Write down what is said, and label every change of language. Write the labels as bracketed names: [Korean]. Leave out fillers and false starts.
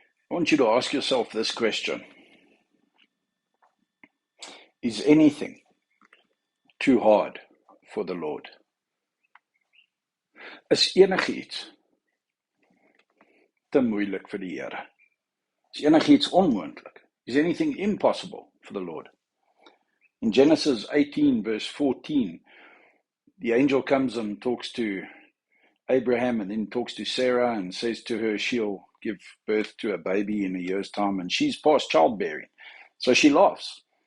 [English] I want you to ask yourself this question. Is anything too hard for the Lord? [Afrikaans] Is enigiets te moeilik vir die Here? Is enigiets onmoontlik? [English] Is anything impossible for the Lord? In Genesis 18 verse 14, the angel comes and talks to Abraham and then talks to Sarah and says to her she'll give birth to a baby in a year's time, and she's past childbearing. So she laughs.